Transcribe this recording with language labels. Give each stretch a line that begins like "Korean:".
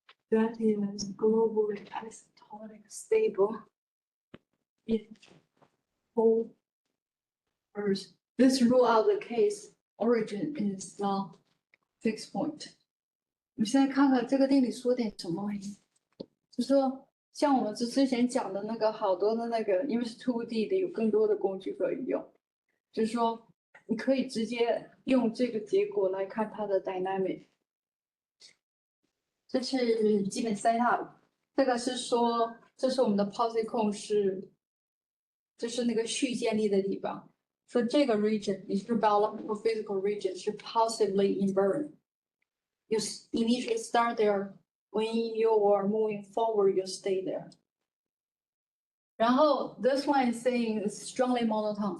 English: That is globally asymptotic stable in whole Earth. This rule out the case origin is the fixed point.
Chinese: 我们现在看看这个定理说点什么玩意，就说像我们之前讲的那个好多的那个，因为是 2D 的，有更多的工具可以用，就是说你可以直接用这个结果来看它的 dynamic。这是基本 setup， 这个是说这是我们的 posicon 是，这是那个序建立的地方。说这个 region 也是 biological physical region 是 positively invariant。
English: You initially start there, when you are moving forward, you stay there.
Chinese: 然后
English: this one is saying it's strongly monotone.